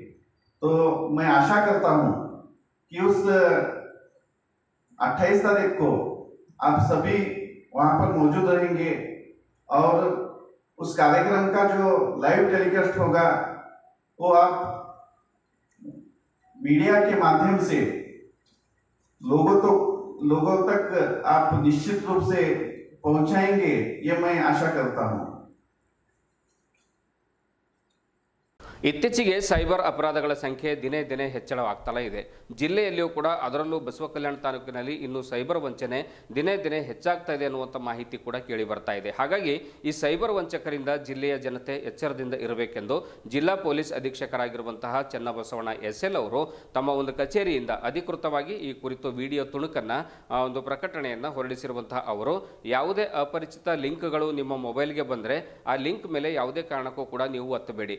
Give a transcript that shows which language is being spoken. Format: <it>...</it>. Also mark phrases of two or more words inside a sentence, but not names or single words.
<hi>तो मैं आशा करता हूँ कि उस 28 तारीख को आप सभी वहाँ पर मौजूद रहेंगे और उस कार्यक्रम का जो</hi> <en>live telecast</en> <hi>होगा वो आप मीडिया के माध्यम से लोगों तक आप निश्चित रूप से पहुंचाएंगे, ये मैं आशा करता हूं।</hi> <kn>ಇತ್ತೀಚೆಗೆ ಸೈಬರ್ ಅಪರಾಧಗಳ ಸಂಖ್ಯೆ ದಿನೇ ದಿನೇ ಹೆಚ್ಚಳವಾಗ್ತಲೇ ಇದೆ. ಜಿಲ್ಲೆಯಲ್ಲಿಯೂ ಕೂಡ ಅದರಲ್ಲೂ ಬಸವ ಕಲ್ಯಾಣ ತಾಲೂಕಿನಲ್ಲಿ ಇನ್ನು ಸೈಬರ್ ವಂಚನೆ ದಿನೇ ದಿನೇ ಹೆಚ್ಚಾಗ್ತಾ ಇದೆ ಅನ್ನುವಂಥ ಮಾಹಿತಿ ಕೂಡ ಕೇಳಿ ಬರ್ತಾ ಇದೆ. ಹಾಗಾಗಿ ಈ ಸೈಬರ್ ವಂಚಕರಿಂದ ಜಿಲ್ಲೆಯ ಜನತೆ ಎಚ್ಚರದಿಂದ ಇರಬೇಕೆಂದು ಜಿಲ್ಲಾ ಪೊಲೀಸ್ ಅಧೀಕ್ಷಕರಾಗಿರುವಂತಹ ಚನ್ನಬಸವಣ್ಣ ಎಸ್ಎಲ್ ಅವರು ತಮ್ಮ ಒಂದು ಕಚೇರಿಯಿಂದ ಅಧಿಕೃತವಾಗಿ ಈ ಕುರಿತು ವಿಡಿಯೋ ತುಣುಕನ್ನು ಒಂದು ಪ್ರಕಟಣೆಯನ್ನು ಹೊರಡಿಸಿರುವಂತಹ ಅವರು ಯಾವುದೇ ಅಪರಿಚಿತ ಲಿಂಕ್ಗಳು ನಿಮ್ಮ ಮೊಬೈಲ್ಗೆ ಬಂದರೆ ಆ ಲಿಂಕ್ ಮೇಲೆ ಯಾವುದೇ ಕಾರಣಕ್ಕೂ ಕೂಡ ನೀವು ಒತ್ತಬೇಡಿ.</kn>